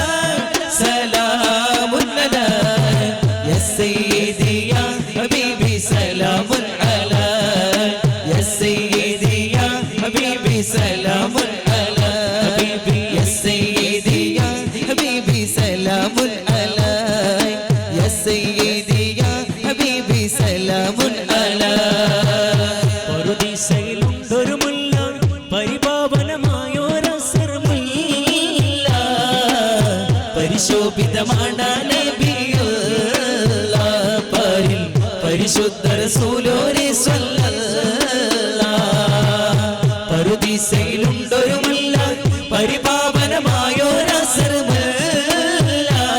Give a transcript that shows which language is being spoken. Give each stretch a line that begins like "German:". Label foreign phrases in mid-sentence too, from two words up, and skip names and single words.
Arabic: سلام على يا سيدي يا حبيبي سلام على يا سيدي يا حبيبي سلام على حبيبي يا سيدي يا حبيبي سلام على يا سيدي يا حبيبي سلام على
Malayalam: പറുദീസയിലുണ്ടൊരു മുല്ല പരിപാവനമായൊരസർമുല്ല പരിശോഭിതമാണ് നബിയുള്ള പരിൽ പരിശുദ്ധ റസൂലോരെ സ്വല്ലല്ലാഹ് പറുദീസയിലുണ്ടൊരു മുല്ല പരിപാവനമായൊരസർമുല്ല